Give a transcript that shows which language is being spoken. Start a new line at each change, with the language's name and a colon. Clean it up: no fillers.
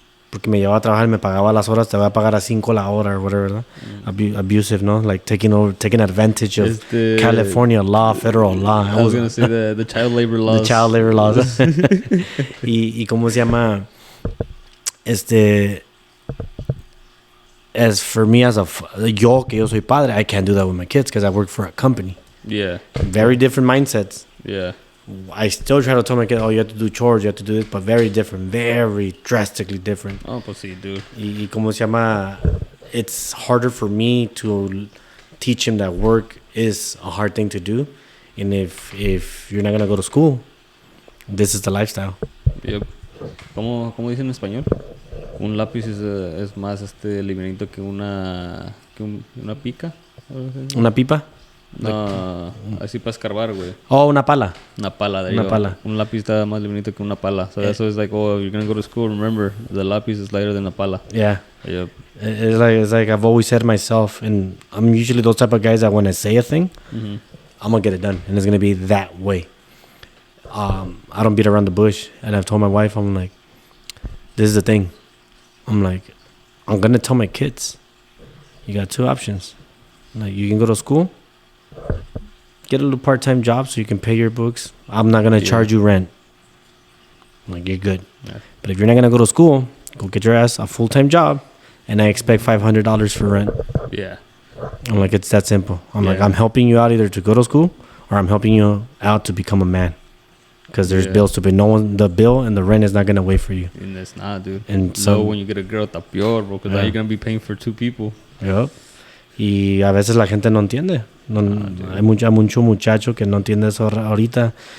Spanish: Porque me llevaba a trabajar y me pagaba las horas, te voy a pagar a 5 la hora
English: or whatever,
Spanish: ¿no?
English: Abusive, ¿no? Like taking advantage of California law, federal law. I was going to say the child labor laws. The child labor laws.
Spanish: y ¿cómo se llama?
English: As for me,
Spanish: yo soy padre,
English: I can't do that with my kids because I work for a company. Yeah. Very different mindsets. Yeah. I still try to tell my kids, you have to do chores, you have to do this, but very different, very drastically different.
Spanish: Oh, pues sí, dude. Y ¿cómo se llama?
English: It's harder for me to teach him that work is a hard thing to do. And if you're not going to go to school, this is the lifestyle.
Spanish: Yep. ¿Cómo dicen en español? Un lápiz es más livianito que una pica. ¿Una pipa? No, así para escarbar, güey. Oh, una pala. Una pala, Una pala. Un lápiz está más livianito que una pala.
English: So that's why it's like, if you're going to go to school, remember, the lápiz is lighter than a pala. Yeah. Yep. It's like I've always said myself, and I'm usually those type of guys that when I say a thing, I'm going to get it done. And it's going to be that way. I don't beat around the bush. And I've told my wife, I'm like, this is the thing. I'm like, I'm going to tell my kids, you got 2 options. Like, you can go to school, get a little part-time job so you can pay your books. I'm not going to charge you rent. Like, you're good. Yeah. But if you're not going to go to school, go get your ass a full-time job, and I expect $500 for rent. Yeah. I'm like, it's that simple. I'm like, I'm helping you out either to go to school or I'm helping you out to become a man. Because there's bills to pay. The bill and the rent is not going to wait for you. And it's not, dude. And so when you get a girl,
Spanish: está peor,
English: bro. Because now you're going to be paying for 2 people.
Spanish: Yep. Y a veces la gente no entiende. No, hay mucho muchacho que no entiende eso ahorita.